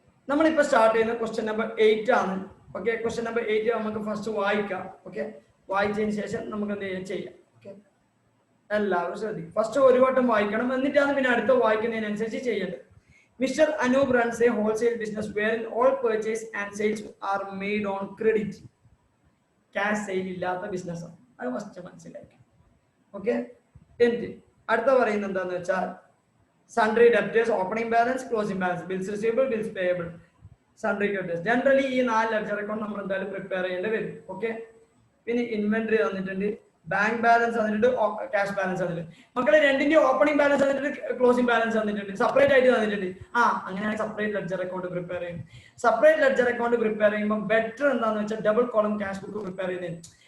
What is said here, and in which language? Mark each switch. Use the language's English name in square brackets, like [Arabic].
[Malayalam] നമ്മളിപ്പോൾ സ്റ്റാർട്ട് ചെയ്യുന്ന question number 8 ആണ്. ഓക്കെ, ക്വസ്റ്റ്യൻ നമ്പർ 8 നമുക്ക് ഫസ്റ്റ് വായിക്കാം. ഓക്കെ, വായിച്ചതിന് ശേഷം നമുക്ക് എന്ത് ചെയ്യാം. ഓക്കെ, എല്ലാവരും ശ്രദ്ധിക്കും. ഫസ്റ്റ് ഒരു വട്ടം വായിക്കണം, എന്നിട്ടാണ് പിന്നെ അടുത്ത വായിക്കുന്നതിനനുസരിച്ച് ചെയ്യേണ്ടത്. [English] Mister Anoop runs a wholesale business wherein all purchase and sales are made on credit. [Malayalam] Cash sale ഇല്ലാത്ത ബിസിനസ്സാണ്, അത് ഫസ്റ്റ് മനസ്സിലാക്കാം. ഓക്കെ, എന്നിട്ട് അടുത്ത പറയുന്നത് എന്താന്ന് വെച്ചാൽ [English] sundry debtors, opening balance, closing balance, bills receivable, bills payable, sundry creditors. [Malayalam] Generally ഈ 4 ലെഡ്ജർ അക്കൗണ്ട് നമ്മൾ എന്തായാലും പ്രിപ്പയർ ചെയ്യേണ്ടി വരും. ഓക്കെ, പിന്നെ ഇൻവെന്ററി തന്നിട്ടുണ്ട്, ബാങ്ക് ബാലൻസ് തന്നിട്ടുണ്ട്, ക്യാഷ് ബാലൻസ് തന്നിട്ടുണ്ട്. മക്കളെ രണ്ടിന്റെ ഓപ്പണിംഗ് ബാലൻസ് തന്നിട്ടുണ്ട്, ക്ലോസിംഗ് ബാലൻസ് തന്നിട്ടുണ്ട്, സെപ്പറേറ്റ് ആയിട്ട് തന്നിട്ടുണ്ട്. അങ്ങനെയാണ് സെപ്പറേറ്റ് ലെഡ്ജർ അക്കൗണ്ട് പ്രിപ്പയർ ചെയ്യും. സെപ്പറേറ്റ് ലെഡ്ജർ അക്കൗണ്ട് പ്രിപ്പയർ ചെയ്യുമ്പോൾ ബെറ്റർ എന്താണെന്ന് വെച്ചാൽ double column cash book prepare ചെയ്യുന്നത്.